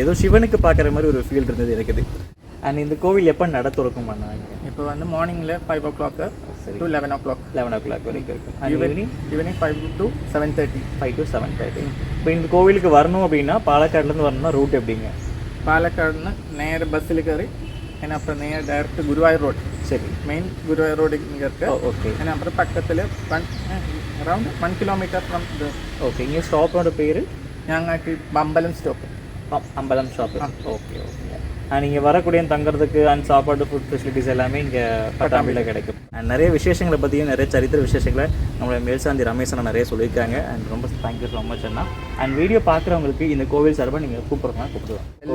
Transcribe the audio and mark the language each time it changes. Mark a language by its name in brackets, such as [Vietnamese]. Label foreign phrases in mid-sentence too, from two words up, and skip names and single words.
[Tamil] ஏதோ சிவனுக்கு பார்க்குற மாதிரி ஒரு ஃபீல் இருந்தது எனக்கு. அண்ட் இந்த கோவில் எப்போ நட திறக்கும் பண்ணாங்க? [English] இப்போ மார்னிங்கில் 5 o'clock to 11 o'clock. [Tamil] 11 o'clock வரைக்கும் இருக்கும். [English] ஈவினிங் 5 to 7:30. 5 to 7:30. [Tamil] இப்போ இந்த கோவிலுக்கு வரணும் அப்படின்னா பாலக்காடுலேருந்து வரணும்னா ரூட் எப்படிங்க? [Malayalam] പാലക്കാടിന് നേരെ ബസ്സിൽ കയറി അതിനപ്പുറം നേരെ ഡയറക്റ്റ് ഗുരുവായൂർ റോഡ്. [Tamil] சரி [Malayalam] മെയിൻ ഗുരുവായൂർ റോഡിൽ കയറി. [Tamil] ஓகே [Malayalam] അതിനപ്പുറം പക്കത്തിൽ [English] around 1 kilometer from [Malayalam] ഇത്. [Tamil] ஓகே இங்கே ஸ்டாப்போட பேர் [Malayalam] ഞാങ്ങാട്ടി ബമ്പലം സ്റ്റോപ്പ്. [Tamil] அம்பலம் ஷாப்பு. [English] okay okay. [Tamil] நீங்கள் வரக்கூடிய தங்குறதுக்கு அண்ட் சாப்பாடு [English] food facilities [Tamil] எல்லாமே இங்கே பட்டாம்பியில் கிடைக்கும். அண்ட் நிறைய விசேஷங்களை பற்றியும் நிறைய சரித்திர விசேஷங்களை நம்மளுடைய மேல்சாந்தி ரமேஷ் அண்ணா நிறைய சொல்லியிருக்காங்க. அண்ட் ரொம்ப [English] thank you so much [Tamil] அண்ணா. அண்ட் வீடியோ பார்க்குறவங்களுக்கு இந்த கோவில் சார்பாக நீங்கள் கூப்பிடுவோம்.